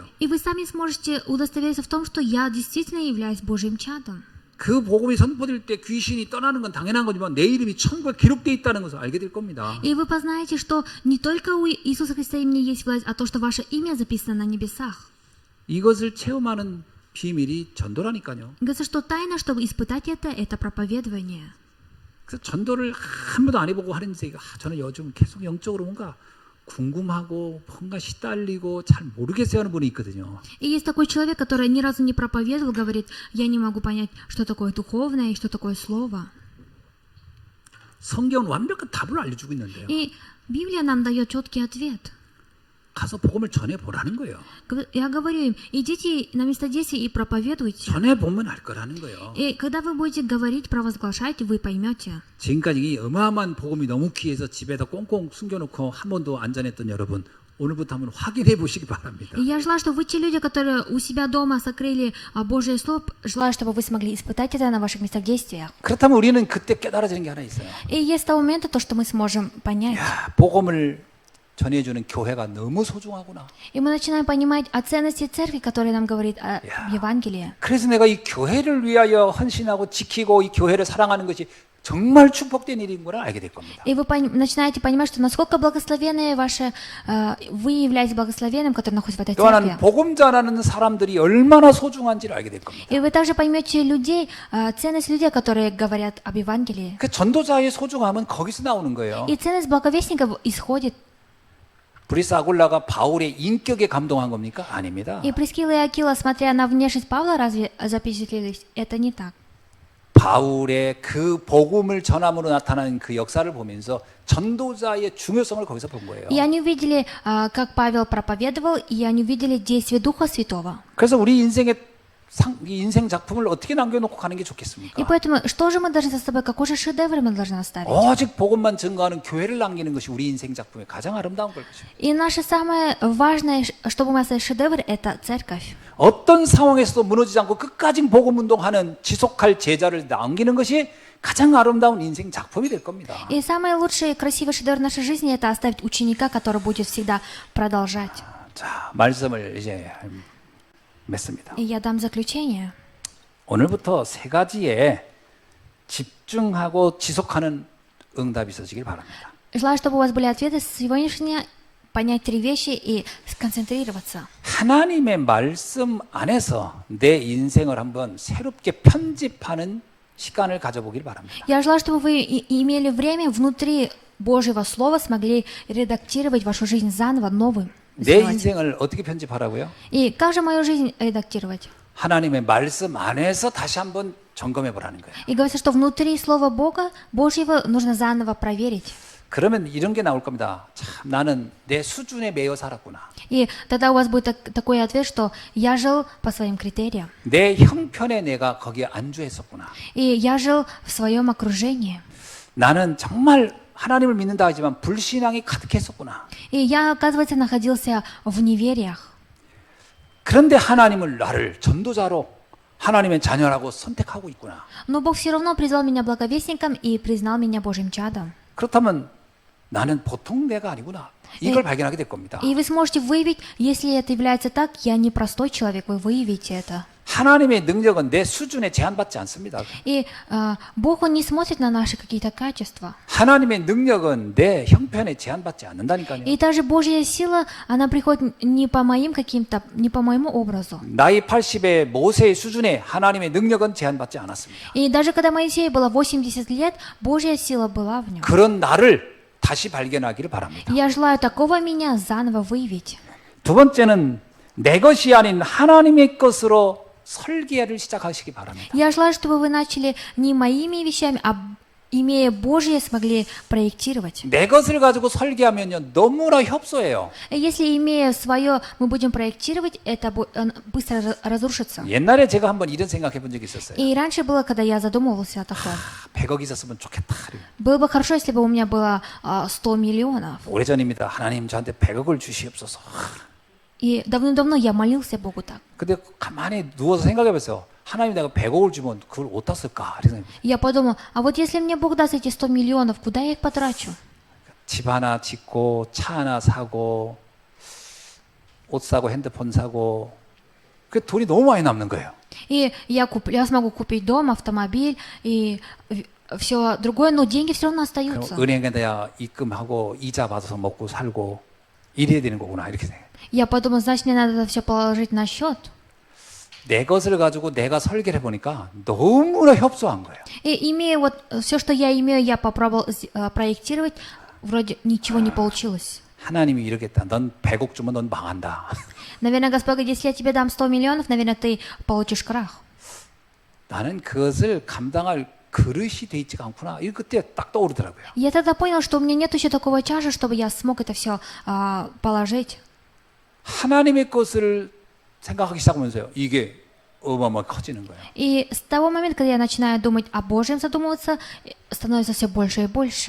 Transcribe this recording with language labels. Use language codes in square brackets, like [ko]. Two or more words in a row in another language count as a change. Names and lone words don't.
[ru] И вы сами сможете удостовериться в том, что я действительно являюсь Божьим чадом. [ko] 그 복음이 선포될 때 귀신이 떠나는 건 당연한 거지만 내 이름이 천국에 기록되어 있다는 것을 알게 될 겁니다. [ru] И вы познаете, что не только у Иисуса Христа имени есть власть, а то, что ваше имя записано на небесах. [ko] 이것을 체험하는 비밀이 전도라니까요. [ru] Говорится, что тайна, чтобы испытать это проповедование. [ko] 그래서 전도를 한 번도 안 해보고 하는 인생이 저는 요즘 계속 영적으로 뭔가 궁금하고 뭔가 시달리고 잘 모르겠어요 하는 분이 있거든요. [ru] И есть такой человек, который ни разу не проповедовал, говорит, я не могу понять, что такое духовное и что такое слово. [ko] 성경은 완벽한 답을 알려주고 있는데요. [ru] И Библия нам дает четкий ответ. [ko] 가서 복음을 전해보라는 거예요. [ru] Я говорю им, идите на место действия и проповедуйте. [ko] 전해보면 알 거라는 거예요. [ru] И когда вы будете говорить, провозглашать, вы поймете. [ko] 지금까지 이 어마어마한 복음이 너무 귀해서 집에다 꽁꽁 숨겨놓고 한 번도 안 전했던 여러분, 오늘부터 한번 확인해 보시기 바랍니다. [ru] И я желаю, чтобы вы те люди, которые у себя дома сокрыли Божье Слово, желаю, чтобы вы смогли испытать это на ваших местах действия. [ko] 그렇다면 우리는 그때 깨달아지는 게 하나 있어요. [ru] И есть того момента, то, что мы сможем понять. [ko] 야, 복음을 전해주는 교회가 너무 소중하구나. [ru] И мы начинаем понимать о ценности церкви, которая нам говорит о Евангелии. [ko] 그래서 내가 이 교회를 위하여 헌신하고 지키고 이 교회를 사랑하는 것이 정말 축복된 일인 걸 알게 될 겁니다. [ru] И вы начинаете понимать, что насколько благословенные ваши, вы являетесь благословенным, который находится в этой [ko] 또한 [ru] церкви. [ko] 복음 전하는 사람들이 얼마나 소중한지를 알게 될 겁니다. [ru] И вы также поймете людей, ценность людей, которые говорят об Евангелии. [ko] 그 전도자의 소중함은 거기서 나오는 거예요. [ru] И ценность благовестников исходит. [ko] 브리스 아굴라가 바울의 인격에 감동한 겁니까? 아닙니다. [ru] И Прискила и Акила, смотря на внешность Павла, разве запечатлелись? Это не так. [ko] 바울의 그 복음을 전함으로 나타나는 그 역사를 보면서 전도자의 중요성을 거기서 본 거예요. [ru] И они увидели, как Павел проповедовал, и они увидели действие Духа Святого. [ko] 그래서 우리 인생의 이 인생 작품을 어떻게 남겨놓고 가는 게 좋겠습니까? [ru] И поэтому, что же мы должны за собой, какой же шедевр мы должны оставить? [ko] 오직 복음만 증거하는 교회를 남기는 것이 우리 인생 작품의 가장 아름다운 걸 것입니다. [ru] И наше самое важное, чтобы мы оставили шедевр, это церковь. [ko] 어떤 상황에서도 무너지지 않고 끝까지 복음 운동하는 지속할 제자를 남기는 것이 가장 아름다운 인생 작품이 될 겁니다. [ru] И самый лучший и красивый шедевр нашей жизни – это оставить ученика, который будет всегда продолжать. [ko] 자, 말씀을 이제 맺습니다. [ru] И я дам заключение. [ko] 오늘부터 세 가지에 집중하고 지속하는 응답이 있어지길 바랍니다. [ru] Желаю, чтобы у вас были ответы сегодняшнего, понять три вещи и сконцентрироваться. [ko] 하나님의 말씀 안에서 내 인생을 한번 새롭게 편집하는 시간을 가져보길 바랍니다. [ru] Я желаю, чтобы вы имели время внутри Божьего Слова, смогли редактировать вашу жизнь заново, новым. [ko] 내 [ru] сделать. [ko] 인생을 어떻게 편집하라고요? [ru] И как же мою жизнь редактировать? [ko] 하나님의 말씀 안에서 다시 한번 점검해 보라는 거예요. [ru] И говорится, что внутри Слова Бога, Божьего, нужно заново проверить. [ko] 그러면 이런 게 나올 겁니다. 참 나는 내 수준에 매여 살았구나. [ru] И тогда у вас будет такой ответ, что я жил по своим критериям. [ko] 내 형편에 내가 거기에 안주했었구나. [ru] И я жил в своем окружении. [ko] 나는 정말 하나님을 믿는다 하지만 불신앙이 가득했었구나. [ru] И я, оказывается, находился в невериях. [ko] 그런데 하나님을 나를 전도자로 하나님의 자녀라고 선택하고 있구나. [ru] Но Бог все равно призвал меня благовестником и признал меня Божьим чадом. [ko] 그렇다면 나는 보통 내가 아니구나. 이걸 발견하게 될 겁니다. [ru] И вы сможете выявить, если это является так, я не простой человек, вы выявите это. [ko] 하나님의 능력은 내 수준에 제한받지 않습니다. [ru] И Бог, Он не смотрит на наши какие-то качества. [ko] 하나님의 능력은 내 형편에 제한받지 않는다니까요. [ru] И даже Божья сила, она приходит не по моим каким-то, не по моему образу. [ko] 나이 80의 모세의 수준에 하나님의 능력은 제한받지 않았습니다. [ru] И даже когда Моисею было 80 лет, Божья сила была в нем. [ko] 그런 나를 다시 발견하기를 바랍니다. [ru] Я желаю такого меня заново выявить. [ko] 두 번째는 내 것이 아닌 하나님의 것으로 설계를 시작하시기 바랍니다. [ru] Я желаю, чтобы вы начали не моими вещами, а имея Божье, смогли проектировать. [ko] 내 것을 가지고 설계하면요 너무나 협소해요. [ru] Если имея свое, мы будем проектировать, это быстро разрушится. [ko] 옛날에 제가 한번 이런 생각해 본 적이 있었어요. [ru] И раньше было, когда я задумывался о таком. [ko] 100억 있었으면 좋겠다. [ru] Было бы хорошо, если бы у меня было 100 миллионов. [ko] 오래전입니다. 하나님 저한테 100억을 주시옵소서. [ru] И давным-давно я молился Богу так. [ko] 근데 가만히 누워서 생각해 보세요. 하나님 내가 100억을 주면 그걸 어디다 쓸까? 이런 생각. [ru] Я подумал, а вот если мне Бог даст эти 100 миллионов, куда я их потрачу? [ko] 집 하나 짓고 차 하나 사고 옷 사고 핸드폰 사고 그 돈이 너무 많이 남는 거예요. [ru] И я смогу купить дом, автомобиль и все другое, но деньги все равно [ko] 그럼 [ru] остаются. [ko] 은행에 내가 입금하고 이자 받아서 먹고 살고 이래야 되는 거구나 이렇게 생각해요. [ru] Я подумал, значит, мне надо это все положить на счет. [ko] 내 것을 가지고 내가 설계를 해보니까 너무나 협소한 거예요. [ru] И имея вот все, что я имею, я попробовал проектировать, вроде ничего не получилось. [ko] 하나님이 이러겠다. 넌 100억 주면 넌 망한다. [ru] Наверное, Господь говорит, если я тебе дам 100 миллионов, наверное, ты получишь крах. [ko] 나는 그것을 감당할 그릇이 돼 있지가 않구나. 이 그때 딱 떠오르더라고요. [ru] Я тогда понял, что у меня нет еще такого чаши, чтобы я смог это все положить. [ko] 하나님의 것을 생각하기 시작하면서요. 이게 어마어마하게 커지는 거예요. [ru] И с того момента, когда я начинаю думать о Божьем, задумываться, становится все больше и больше.